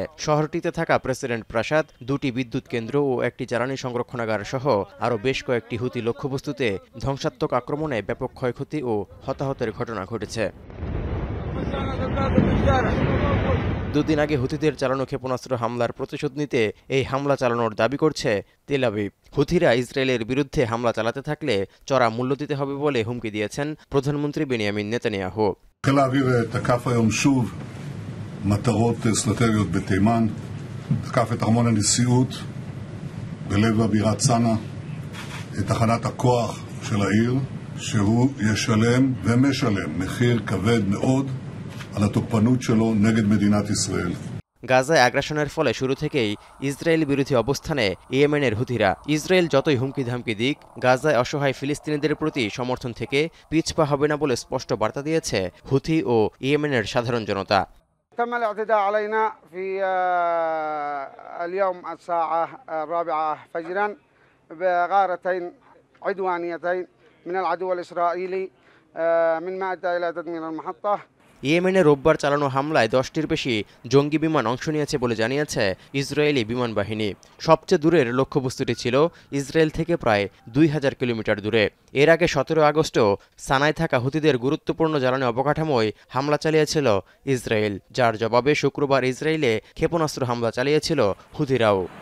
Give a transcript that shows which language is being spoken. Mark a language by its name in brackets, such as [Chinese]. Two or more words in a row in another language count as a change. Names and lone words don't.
[Bangla] শহরটিতে থাকা প্রেসিডেন্ট প্রাসাদ, দুটি বিদ্যুৎ কেন্দ্র ও একটি জ্বালানি সংরক্ষণাগার সহ আরও বেশ কয়েকটি হুতি লক্ষ্যবস্তুতে ধ্বংসাত্মক আক্রমণে ব্যাপক ক্ষয়ক্ষতি ও হতাহতের ঘটনা ঘটেছে। দুদিন আগে হুতিদের চালানো ক্ষেপণাস্ত্র হামলার প্রতিশোধ নিতে এই হামলা চালানোর দাবি করছে তেল আবিব। হুতিরা ইসরায়েলের বিরুদ্ধে হামলা চালাতে থাকলে চড়া মূল্য দিতে হবে বলে হুমকি দিয়েছেন প্রধানমন্ত্রী বেনিয়ামিন নেতানিয়াহু। [Hebrew] חיל האוויר תקף היום שוב מטרות אסטרטגיות בתימן, תקף את ארמון הנשיאות בלב הבירת צנעא, את תחנת הכוח של העיר, שהוא ישלם ומשלם מחיר כבד מאוד על התוקפנות שלו נגד מדינת ישראל. [Bangla] গাজায় আগ্রাসনের ফলে শুরু থেকেই ইসরায়েল বিরোধী অবস্থানে ইয়েমেনের হুতিরা। ইসরায়েল যতই হুমকি ধামকি দিক, গাজায় অসহায় ফিলিস্তিনিদের প্রতি সমর্থন থেকে পিছপা হবে না বলে স্পষ্ট বার্তা দিয়েছে হুথি ও ইয়েমেনের সাধারণ জনতা। [Arabic] تم الاعتداء علينا في اليوم الساعة 4 فجرا بغارتين عدوانيتين من العدو الإسرائيلي مما أدى إلى تدمير المحطة। [Bangla] ইয়েমেনে রোববার চালানো হামলায় 10টির বেশি জঙ্গি বিমান অংশ নিয়েছে বলে জানিয়েছে ইসরায়েলি বিমান বাহিনী। সবচেয়ে দূরের লক্ষ্যবস্তুটি ছিল ইসরায়েল থেকে প্রায় 2000 কিলোমিটার দূরে। এর আগে 17 আগস্টও সানায় থাকা হুতিদের গুরুত্বপূর্ণ জ্বালানি অবকাঠামোয় হামলা চালিয়েছিল ইসরায়েল, যার জবাবে শুক্রবার ইসরায়েলে ক্ষেপণাস্ত্র হামলা চালিয়েছিল হুতিরাও।